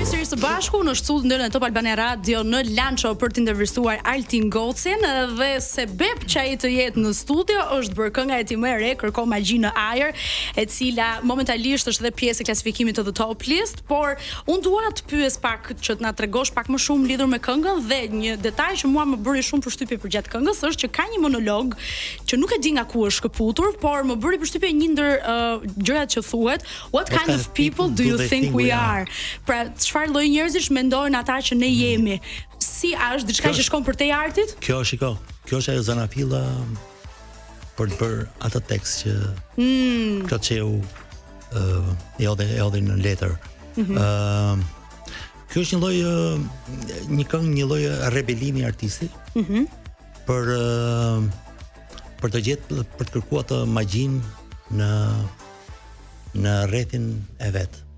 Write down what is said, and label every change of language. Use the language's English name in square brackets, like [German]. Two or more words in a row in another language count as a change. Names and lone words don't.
[Albanian] Kemi sërish së bashku në studion e Top Albania Radio në Lanço për të intervistuar Altin Gocin dhe sebeb që ai të jetë në studio është bërë kënga e tij më e re, Kërko magji në ajër, e cila momentalisht është edhe pjesë e klasifikimit të The Top List, por unë dua të pyes pak që të na tregosh pak më shumë lidhur me këngën dhe një detaj që mua më bëri shumë përshtypje përgjatë këngës është që ka një monolog që nuk e di nga ku është shkëputur, por më bëri përshtypje një ndër gjërat që thuhet, [English] what kind of people do you think we are? [Albanian] Pra, çfarë lloj njerëzish mendojnë ata që ne jemi? Si është diçka që shkon përtej artit? Kjo është ajo zanafilla për të bërë atë tekst që këtë çeu edhe në letër. Kjo është një lloj një lloj rebelimi artistit për të gjetë, për të kërkuar atë magjinë në rrethin e vet.